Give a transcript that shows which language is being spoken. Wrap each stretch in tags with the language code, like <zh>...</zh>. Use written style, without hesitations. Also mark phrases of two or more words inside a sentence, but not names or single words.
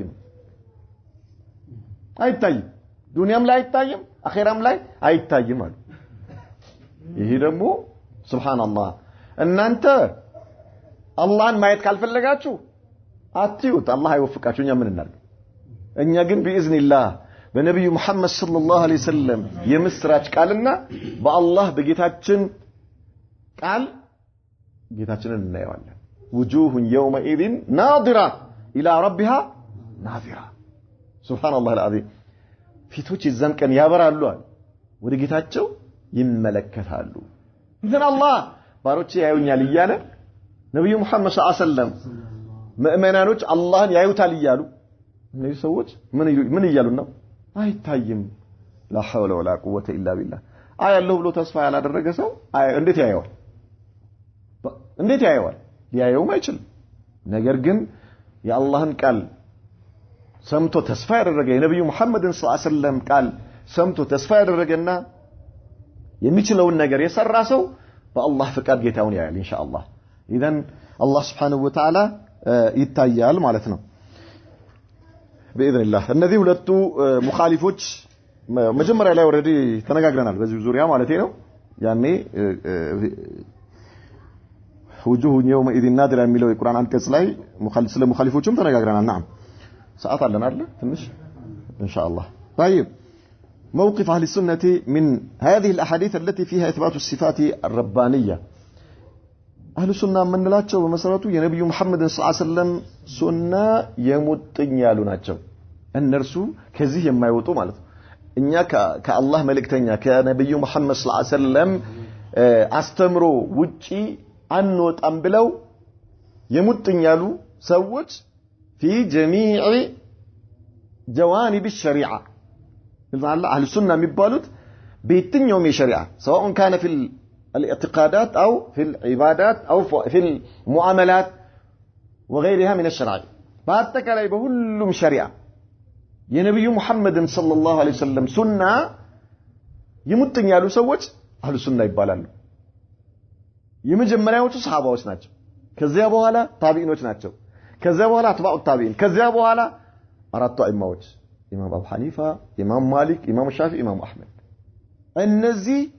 <am>አይታይም ዱንያም ላይ አይታይም አኺራም ላይ አይታይም አሉ ይሄ ደግሞ ሱብሃንአላህ እናንተ አላህን ማየት ካልፈለጋችሁ አትዩት አላህ አይወፍቃችሁ እኛ ምን እናድርግ እኛ ግን بإذنillah በነብዩ መሐመድ</am> <ar>صلى الله عليه وسلم</ar> <am>የምስራች ቃልና በአላህ በጌታችን ቃል ጌታችንን እናየዋለን</am> <ar>وجوه يومئذ ناظرة إلى ربها ناظرة سبحان الله العظيم</ar> <am>ፊቶች ይዘን ቀን ያበራሉ ወደ ጌታቸው ይመለከታሉ</am> <ar>إذن الله</ar> <am>ባሮቼ ያዩኛል እያለ ነብዩ መሐመድ</am> <ar>صلى الله عليه وسلم</ar> <am>ሙእሚናኖች አላህን ያዩታል እያሉ እነዚህ ሰዎች ምን እያሉ ነው አይታይም</am> <ar>لا حول ولا قوة إلا بالله</ar> <am>አያለው ብሎ ተስፋ ያላደረገ ሰው እንዴት ያየዋል ሊያየው ማይችል ነገር ግን የአላህን ቃል ሰምቶ ተስፋ ያደረገ የነብዩ መሐመድን</am> <ar>صلى الله عليه وسلم</ar> <am>ቃል ሰምቶ ተስፋ ያደረገና የሚችለውን ነገር የሰራ ሰው በአላህ ፍቃድ ጌታውን ያያል</am> <ar>إن شاء الله إذن الله سبحانه وتعالى</ar> <am>ይታያል ማለት ነው በኢذنላህ እነዚህ ሁለቱ ሙኻሊፎች መጀመሪያ ላይ ኦሬዲ ተነጋግረናል በዚህ ዙሪያ ማለት ነው ያኔ</am> <ar>وجوه يومئذ نادرة</ar> <am>የሚለው የቁርአን አንቀጽ ላይ ስለ ሙኻሊፎችም ተነጋግረናል نعم ሰዓት አለን አይደል ትንሽ ኢንሻአላህ</am> <ar>طيب موقف اهل السنه من هذه الاحاديث التي فيها اثبات الصفات الربانيه اهل السنه</ar> <am>ምንላቸው በመሰረቱ የነብዩ መሐመድ</am> <ar>صلى الله عليه وسلم</ar> <am>ሱና የሙጥኝ ያሉ ናቸው እነርሱ ከዚህ የማይወጡ ማለት ነው እኛ ከአላህ መልእክተኛ ከነብዩ መሐመድ</am> <ar>صلى الله عليه وسلم</ar> <am>አስተምሮ ውጪ አንወጣም ብለው የሙጥኝ ያሉ ሰዎች</am> <ar>في جميع جوانب الشريعه الله اهل السنه</ar> <am>የሚባሉት በየትኛውም የሸሪዓ</am> <ar>سواء كان في الاعتقادات او في العبادات او في المعاملات وغيرها من الشرائع</ar> <am>በአጠቃላይ በሁሉም ሸሪዓ የነብዩ መሐመድን</am> <ar>صلى الله عليه وسلم ሱና</ar> <am>የሙጥኝ ያሉ ሰዎች</am> <ar>أهل السنة</ar> <am>ይባላሉ የመጀመሪያዎቹ ሰሃባዎች ናቸው ከዚያ በኋላ ታቢዒኖች ናቸው ከዚያ በኋላ</am> <ar>أتباع التابعين</ar> <am>ከዚያ በኋላ አራቱ አይማዎች ኢማም አቡ ሐኒፋ ኢማም ማሊክ ኢማም ሻፊዒ ኢማም አህመድ እነዚህ</am>